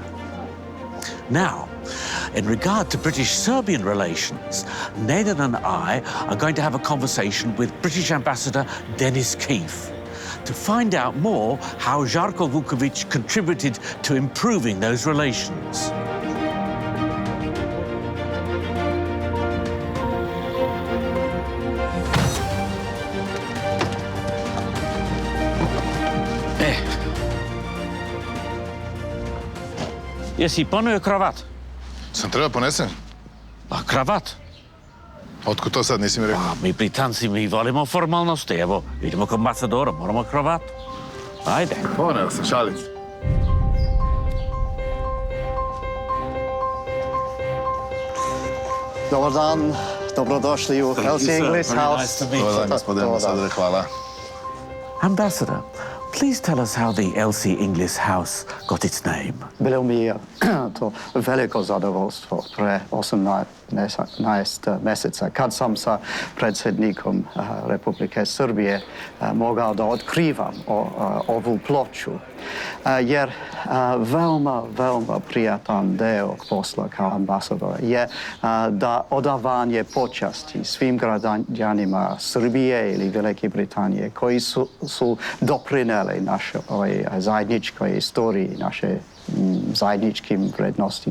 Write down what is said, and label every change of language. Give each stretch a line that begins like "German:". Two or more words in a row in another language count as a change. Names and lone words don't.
English: Now, in regard to British-Serbian relations, Nathan and I are going to have a conversation with British Ambassador Denis Keefe to find out more how Žarko Vuković contributed to improving those relations.
Serbian: Jesi ponio kravat? Sam treba ponesem? Pa kravat? Otkud to sad, nisi mi rekao? Pa, mi Britanci, mi volimo formalnosti. Evo, idemo kod ambasadora, moramo kravat. Ajde. Poneo sam, šalim se. Dobar dan, dobrodošli u Elsie Inglis House. Dobar dan, gospodine ambasadore, hvala.
English: Ambassador, please tell us how the Elsie Inglis House got its name.
Serbian: Bilo mi je to veliko zadovoljstvo pre 18 meseca, kad sam sa predsjednikom Republike Srbije mogao da otkrivam ovu ploču, jer veoma prijatan deo posla kao ambasadora je da odavanje počasti svim građanima Srbije ili Velike Britanije koji su doprineli našoj zajedničkoj istoriji, naše zajedničkim vrednostima.